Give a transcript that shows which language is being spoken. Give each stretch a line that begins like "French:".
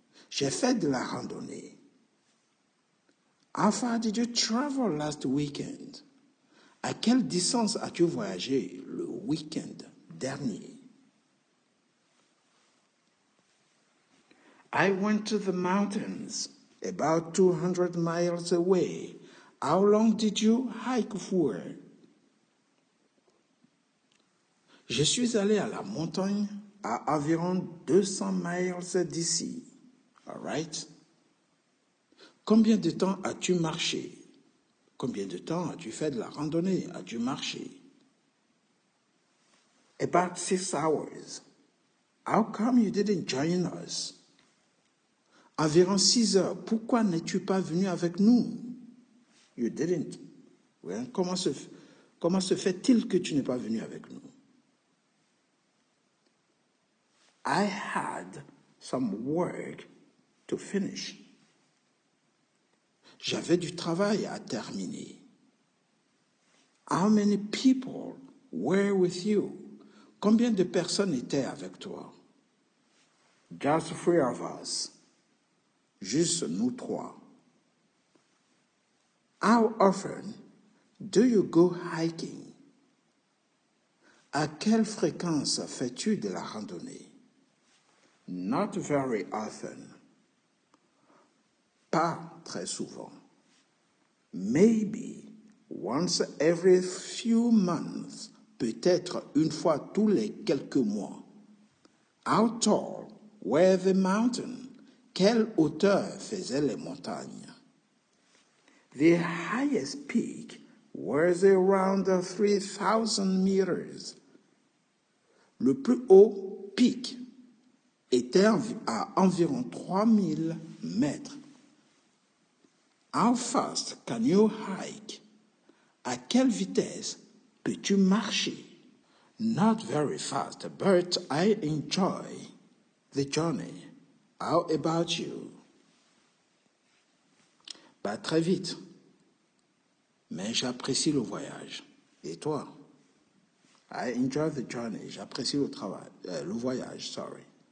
French: J'ai fait de la randonnée.
English: How far did you travel last weekend?
French: À quelle distance as-tu voyagé le week-end dernier?
English: I went to the mountains, about 200 miles away. How long did you hike for?
French: Je suis allé à la montagne à environ 200 miles d'ici.
English: All right?
French: Combien de temps as-tu marché? Combien de temps as-tu fait de la randonnée? As-tu marché?
English: About 6 hours. How come you didn't join us?
French: Environ 6 heures. Pourquoi n'es-tu pas venu avec nous?
English: You didn't.
French: Well, comment se fait-il que tu n'es pas venu avec nous?
English: I had some work to finish.
French: J'avais du travail à terminer.
English: How many people were with you?
French: Combien de personnes étaient avec toi?
English: Just 3 of us.
French: Juste nous trois.
English: How often do you go hiking?
French: À quelle fréquence fais-tu de la randonnée?
English: Not very often.
French: Pas très souvent.
English: Maybe once every few months.
French: Peut-être une fois tous les quelques mois.
English: How tall were the mountains?
French: Quelle hauteur faisaient les montagnes?
English: The highest peak was around 3,000 meters.
French: Le plus haut pic était à environ 3000 mètres.
English: How fast can you hike?
French: À quelle vitesse peux-tu marcher?
English: Not very fast, but I enjoy the journey. How about you?
French: Pas très vite, mais j'apprécie le voyage. Et toi?
English: I enjoy the journey.
French: J'apprécie le voyage,
English: sorry.